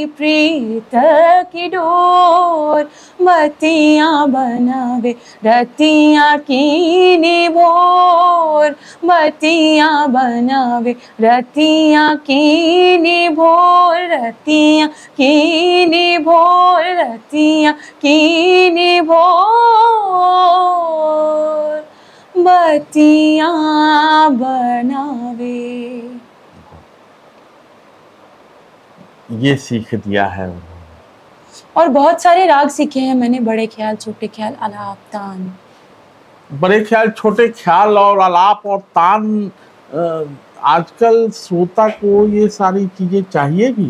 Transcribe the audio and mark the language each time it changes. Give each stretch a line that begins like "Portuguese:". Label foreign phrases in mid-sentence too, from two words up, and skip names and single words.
Hindi: प्रीत की डोर बतियां बनावे, रतिया की निभोर बतियां बनावे, रतिया की निभोर, रतिया की निभोर, रतिया की निभोर बतियां बनावे। ये सीख दिया है। और बहुत सारे राग सीखे हैं मैंने, बड़े ख्याल, छोटे ख्याल, आलाप, तान। बड़े ख्याल, छोटे ख्याल और आलाप और तान, आजकल श्रोता को ये सारी चीजें चाहिए भी